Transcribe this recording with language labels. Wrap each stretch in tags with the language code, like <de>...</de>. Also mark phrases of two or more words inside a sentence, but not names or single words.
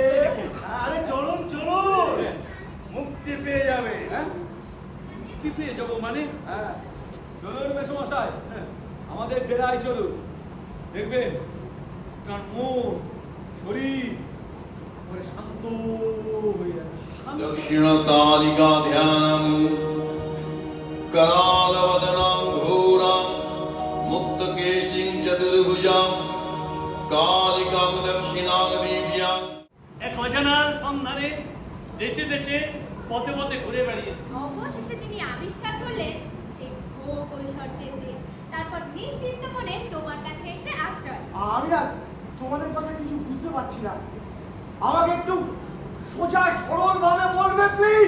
<bn>আরে চলুন, মুক্তি পেয়ে যাবে। হ্যাঁ কি পেয়ে যাবো মানে? হ্যাঁ, চলুন মেসোমশাই, আমাদের ডেরায় চলুন। দেখবেন আপনার মন শরীর একেবারে শান্ত হয়ে যাচ্ছে।</bn> <sa>दक्षिणकालिका ध्यानम् करालवदनां घोरां मुक्तकेशिं चतुर्भुजां कालिकां दक्षिणां दिव्यां।</sa> <bn>এক অজানার সন্ধানে দেশে দেশে পথে পথে ঘুরে বেড়িয়েছে। অবশেষে তিনি আবিষ্কার করলেন সেই ভোগ ঐশ্বর্যের দেশ। তারপর নিশ্চিন্ত মনে তোমার কাছে এসে আশ্রয়। আমি না তোমাদের কথা কিছু বুঝতে পারছি না, আমাকে একটু সোজা সরল ভাবে বলবে প্লিজ।</bn>